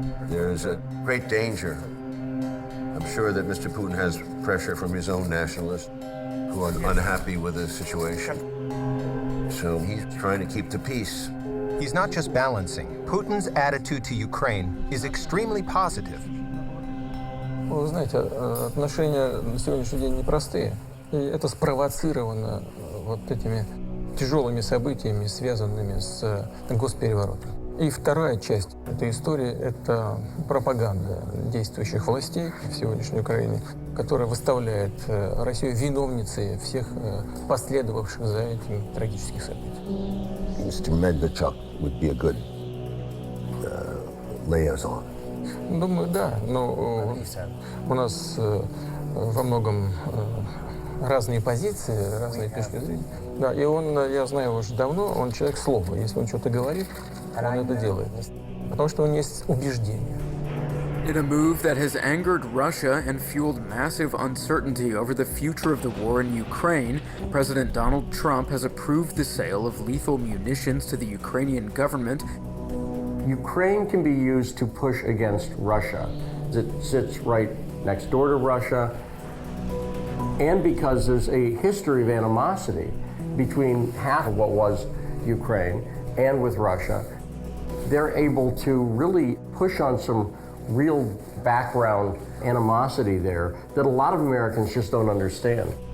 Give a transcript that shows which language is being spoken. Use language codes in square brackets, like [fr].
[en] There's a great danger. I'm sure that Mr. Putin has pressure from his own nationalists who are unhappy with the situation. So he's trying to keep the peace. He's not just balancing. Putin's attitude to Ukraine is extremely positive. [ru] Вы знаете, отношения на сегодняшний день непростые. И это спровоцировано вот этими тяжелыми событиями, связанными с госпереворотом. И вторая часть этой истории – это пропаганда действующих властей в сегодняшней Украине, которая выставляет Россию виновницей всех последовавших за этим трагических событий. [en] Mr. Medvedchuk would be a good liaison. [ru] Думаю, да, но у нас во многом разные позиции, разные точки зрения. Да, и он, я знаю его уже давно, он человек слова. Если он что-то говорит, он это делает. Потому что у него есть убеждения. [en] In a move that has angered Russia and fueled massive uncertainty over the future of the war in Ukraine, President Donald Trump has approved the sale of lethal munitions to the Ukrainian government. Ukraine can be used to push against Russia. It sits right next door to Russia, and because there's a history of animosity between half of what was Ukraine and with Russia, they're able to really push on some real background animosity there that a lot of Americans just don't understand.